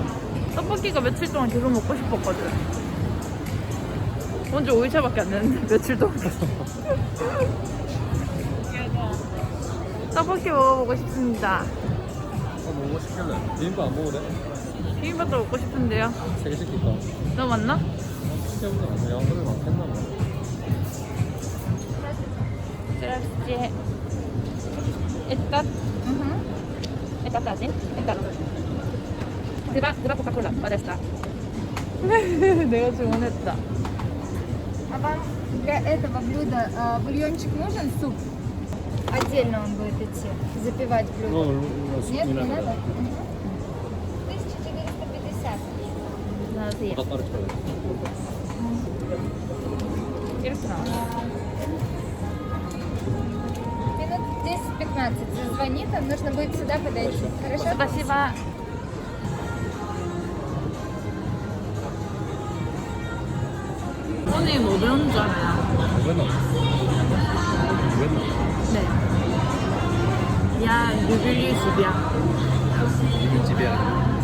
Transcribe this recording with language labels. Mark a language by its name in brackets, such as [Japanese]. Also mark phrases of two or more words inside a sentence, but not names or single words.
[Korean] 떡볶이가 며칠 동안 계속 먹고 싶었거든. 언제 5일차밖에 안 됐는데 며칠 동안 떡볶이 먹어보고 싶습니다. 먹고 싶길래 비빔밥 안 먹어도 돼? 비빔밥도 먹고 싶은데요. 3개 시킬까? 너 맞나? 시켜보자. 양들이 많겠나 봐. [Russian] Здравствуйте. Этот? Этот один? Этот. Два Кока-Кола, подожди. [Korean] 내가 주문했다. [Russian] А вам для этого блюда бульончик нужен, суп? Отдельно он будет идти, запивать блюдо. Нет, не надо? 1450. [Korean] 안녕하세요. 이렇게 나와. [Russian] Минут 10-15 зазвонит, вам нужно будет сюда подойти. Хорошо? спасибо. [Korean] 손님 뭐 배운 줄 알아요? 왜나? 네. 야, 유빌리 집이야. 이게 집이야.